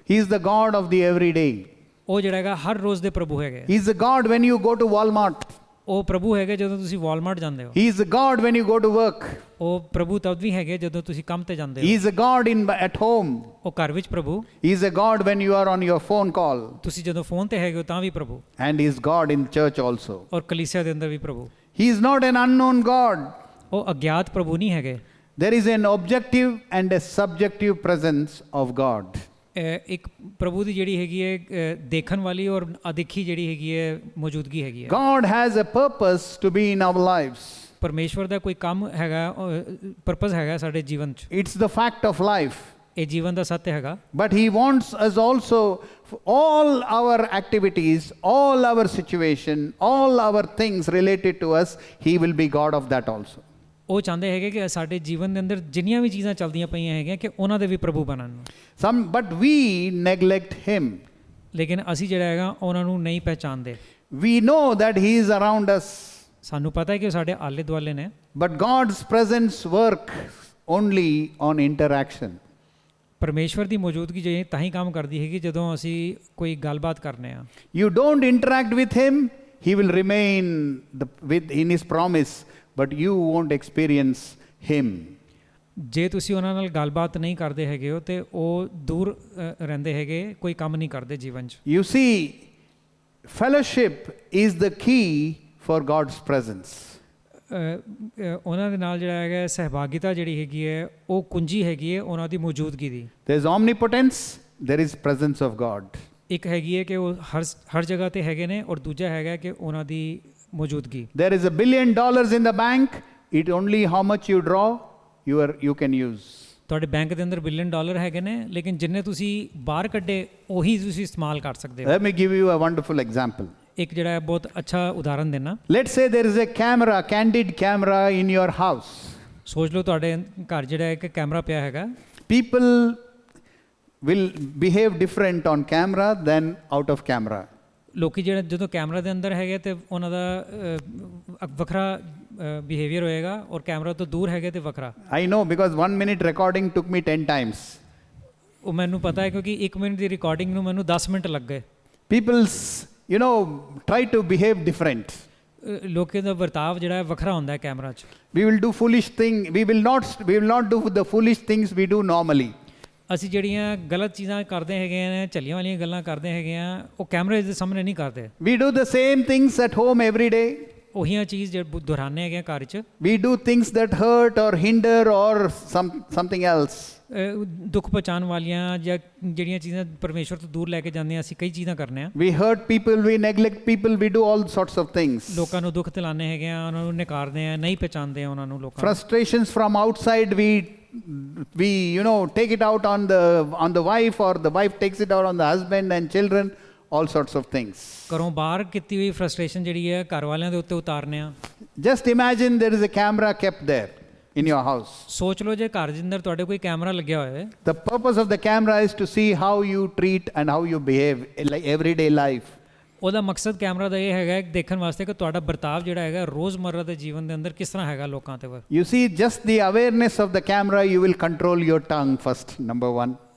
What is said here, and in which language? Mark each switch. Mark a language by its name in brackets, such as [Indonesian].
[English] He is the God of the everyday. [Punjabi] ਉਹ ਜਿਹੜਾ ਹੈਗਾ ਹਰ ਰੋਜ਼ ਦੇ ਪ੍ਰਭੂ ਹੈਗੇ। [English] He is the God when you go to Walmart. [Punjabi] ਉਹ ਪ੍ਰਭੂ ਹੈਗੇ ਜਦੋਂ ਤੁਸੀਂ ਵਾਲਮਾਰਟ ਜਾਂਦੇ ਹੋ। [English] He is the God when you go to work. [Punjabi] ਉਹ ਪ੍ਰਭੂ ਤਦ ਵੀ ਹੈਗੇ ਜਦੋਂ ਤੁਸੀਂ ਕੰਮ ਤੇ ਜਾਂਦੇ ਹੋ। [English] He is a God at home. [Punjabi] ਉਹ ਘਰ ਵਿੱਚ ਪ੍ਰਭੂ। [English] He is a God when you are on your phone call. [Punjabi] ਤੁਸੀਂ ਜਦੋਂ ਫੋਨ ਤੇ ਹੈਗੇ ਹੋ ਤਾਂ ਵੀ ਪ੍ਰਭੂ। [English] And he is God in church also. [Punjabi] ਔਰ ਕਲੀਸਿਆ ਦੇ ਅੰਦਰ ਵੀ ਪ੍ਰਭੂ। [English] He is not an unknown God. [Punjabi] ਉਹ ਅਗਿਆਤ ਪ੍ਰਭੂ ਨਹੀਂ ਹੈਗੇ। [English] There is an objective and a subjective presence of God. [Punjabi] ਇੱਕ ਪ੍ਰਭੂ ਦੀ ਜਿਹੜੀ ਹੈਗੀ ਹੈ ਦੇਖਣ ਵਾਲੀ ਔਰ ਅਦੇਖੀ ਜਿਹੜੀ ਹੈਗੀ ਹੈ ਮੌਜੂਦਗੀ ਹੈਗੀ ਹੈ। [English] God has a purpose to be in our lives. [Punjabi] ਪਰਮੇਸ਼ਵਰ ਦਾ ਕੋਈ ਕੰਮ ਹੈਗਾ, ਪਰਪਸ ਹੈਗਾ ਸਾਡੇ ਜੀਵਨ 'ਚ। [English] It's the fact of life. [Punjabi] ਇਹ ਜੀਵਨ ਦਾ ਸੱਤ ਹੈਗਾ। [English] But he wants us also, for all our activities, all our situation, all our things related to us, he will be God of that also. [Punjabi] ਉਹ ਚਾਹੁੰਦੇ ਹੈਗੇ ਕਿ ਸਾਡੇ ਜੀਵਨ ਦੇ ਅੰਦਰ ਜਿੰਨੀਆਂ ਵੀ ਚੀਜ਼ਾਂ ਚੱਲਦੀਆਂ ਪਈਆਂ ਹੈਗੀਆਂ ਕਿ ਉਹਨਾਂ ਦੇ ਵੀ ਪ੍ਰਭੂ ਬਣਨ। [English] But we neglect him. [Punjabi] ਲੇਕਿਨ ਅਸੀਂ ਜਿਹੜਾ ਹੈਗਾ ਉਹਨਾਂ ਨੂੰ ਨਹੀਂ ਪਹਿਚਾਨਦੇ। [English] We know that he is around us. [Punjabi] ਸਾਨੂੰ ਪਤਾ ਹੈ ਕਿ ਉਹ ਸਾਡੇ ਆਲੇ ਦੁਆਲੇ ਨੇ। [English] But God's presence work only on interaction. [Punjabi] ਪਰਮੇਸ਼ਵਰ ਦੀ ਮੌਜੂਦਗੀ ਜੇ ਤਾਂ ਹੀ ਕੰਮ ਕਰਦੀ ਹੈਗੀ ਜਦੋਂ ਅਸੀਂ ਕੋਈ ਗੱਲਬਾਤ ਕਰਨੇ ਆ। [English] You don't interact with him, he will remain in his promise, but you won't experience him. [Punjabi] ਜੇ ਤੁਸੀਂ ਉਹਨਾਂ ਨਾਲ ਗੱਲਬਾਤ ਨਹੀਂ ਕਰਦੇ ਹੈਗੇ ਹੋ ਤੇ ਉਹ ਦੂਰ ਰਹਿੰਦੇ ਹੈਗੇ, ਕੋਈ ਕੰਮ ਨਹੀਂ ਕਰਦੇ ਜੀਵਨ 'ਚ। [English] You see, fellowship is the key for God's presence. [Punjabi] ਉਹਨਾਂ ਦੇ ਨਾਲ ਜਿਹੜਾ ਹੈਗਾ ਸਹਿਭਾਗਿਤਾ ਜਿਹੜੀ ਹੈਗੀ ਹੈ ਉਹ ਕੁੰਜੀ ਹੈਗੀ ਹੈ ਉਹਨਾਂ ਦੀ ਮੌਜੂਦਗੀ ਦੀ। [English] There is omnipotence, there is presence of God. [Punjabi] ਇੱਕ ਹੈਗੀ ਹੈ ਕਿ ਉਹ ਹਰ ਜਗ੍ਹਾ ਤੇ ਹੈਗੇ ਨੇ ਔਰ ਦੂਜਾ ਹੈਗਾ ਕਿ ਉਹਨਾਂ ਦੀ ਮੌਜੂਦਗੀ। [English] There is $1 billion in the bank, it only how much you draw, you can use. [Punjabi] ਤੁਹਾਡੇ ਬੈਂਕ ਦੇ ਅੰਦਰ $1 ਬਿਲੀਅਨ ਹੈਗੇ ਨੇ ਲੇਕਿਨ ਜਿੰਨੇ ਤੁਸੀਂ ਬਾਹਰ ਕੱਢੇ ਉਹੀ ਤੁਸੀਂ ਇਸਤੇਮਾਲ ਕਰ ਸਕਦੇ ਹੋ। [English] Let me give you a wonderful example. [Punjabi] ਇੱਕ ਜਿਹੜਾ ਹੈ ਬਹੁਤ ਅੱਛਾ ਉਦਾਹਰਨ ਦੇਣਾ। [English] Let's say there is a camera, candid camera in your house. [Punjabi] ਸੋਚ ਲਓ ਤੁਹਾਡੇ ਘਰ ਜਿਹੜਾ ਇੱਕ ਕੈਮਰਾ ਪਿਆ ਹੈਗਾ। [English] People will behave different on camera than out of camera. [Punjabi] ਲੋਕੀ ਜਿਹੜਾ ਜਦੋਂ ਕੈਮਰਾ ਦੇ ਅੰਦਰ ਹੈਗੇ ਤੇ ਉਹਨਾਂ ਦਾ ਵੱਖਰਾ ਬਿਹੇਵੀਅਰ ਹੋਏਗਾ ਔਰ ਕੈਮਰਾ ਤੋਂ ਦੂਰ ਹੈਗੇ ਤੇ ਵੱਖਰਾ। [English] I know because 1 minute recording took me 10 times. [Punjabi] ਉਹ ਮੈਨੂੰ ਪਤਾ ਹੈ ਕਿਉਂਕਿ 1 ਮਿੰਟ ਦੀ ਰਿਕਾਰਡਿੰਗ ਨੂੰ ਮੈਨੂੰ 10 ਮਿੰਟ ਲੱਗ ਗਏ। [English] People's, try to behave different. [Punjabi] ਲੋਕਾਂ ਦਾ ਵਰਤਾਵ ਜਿਹੜਾ ਹੈ ਵੱਖਰਾ ਹੁੰਦਾ ਹੈ ਕੈਮਰਾ 'ਚ। [English] We will do foolish thing. We will not do the foolish things we do normally. [Punjabi] ਅਸੀਂ ਜਿਹੜੀਆਂ ਗਲਤ ਚੀਜ਼ਾਂ ਕਰਦੇ ਹੈਗੇ ਨੇ, ਝੱਲੀਆਂ ਵਾਲੀਆਂ ਗੱਲਾਂ ਕਰਦੇ ਹੈਗੇ ਆ, ਉਹ ਕੈਮਰੇ ਦੇ ਸਾਹਮਣੇ ਨਹੀਂ ਕਰਦੇ। [English] We do the same things at home every day. [Punjabi] ਉਹੀਆਂ ਚੀਜ਼ ਜਿਹੜੇ ਦੁਹਰਾਉਂਦੇ ਹੈਗੇ ਘਰ 'ਚ। [English] We do things that hurt or hinder or something else. [Punjabi] ਦੁੱਖ ਪਹੁੰਚਾਉਣ ਵਾਲੀਆਂ ਜਾਂ ਜਿਹੜੀਆਂ ਚੀਜ਼ਾਂ ਪਰਮੇਸ਼ਵਰ ਤੋਂ ਦੂਰ ਲੈ ਕੇ ਜਾਂਦੇ ਆ, ਅਸੀਂ ਕਈ ਚੀਜ਼ਾਂ ਕਰਨੇ ਆ। [English] We hurt people, we neglect people, we do all sorts of things. [Punjabi] ਲੋਕਾਂ ਨੂੰ ਦੁੱਖ ਦਿਲਾਉਂਦੇ ਹੈਗੇ ਆ, ਉਹਨਾਂ ਨੂੰ ਨਕਾਰਦੇ ਆ, ਨਹੀਂ ਪਹਿਚਾਨਦੇ ਆ ਉਹਨਾਂ ਨੂੰ ਲੋਕਾਂ। [English] Frustrations from outside, we take it out on the wife, or the wife takes it out on the husband and children, all sorts of things. [Punjabi] ਘਰੋਂ ਬਾਹਰ ਕੀਤੀ ਹੋਈ ਫਰਸਟ੍ਰੇਸ਼ਨ ਜਿਹੜੀ ਹੈ ਘਰ ਵਾਲਿਆਂ ਦੇ ਉੱਤੇ ਉਤਾਰਨੇ ਆ। [English] Just imagine there is a camera kept there in your house. [Punjabi] ਸੋਚ ਲਓ ਜੇ ਘਰ ਦੇ ਅੰਦਰ ਤੁਹਾਡੇ ਕੋਈ ਕੈਮਰਾ ਲੱਗਿਆ ਹੋਇਆ ਹੈ। [English] The purpose of the camera is to see how you treat and how you behave in everyday life. [Punjabi] ਉਹਦਾ ਮਕਸਦ ਕੈਮਰਾ ਦਾ ਇਹ ਹੈਗਾ ਦੇਖਣ ਵਾਸਤੇ ਕਿ ਤੁਹਾਡਾ ਵਰਤਾਵ ਜਿਹੜਾ ਹੈਗਾ ਰੋਜ਼ਮਰਰਾ ਦੇ ਜੀਵਨ ਦੇ ਅੰਦਰ ਕਿਸ ਤਰ੍ਹਾਂ ਹੈਗਾ ਲੋਕਾਂ ਤੇ। [English] You see, just the awareness of the camera, you will control your tongue first, number one.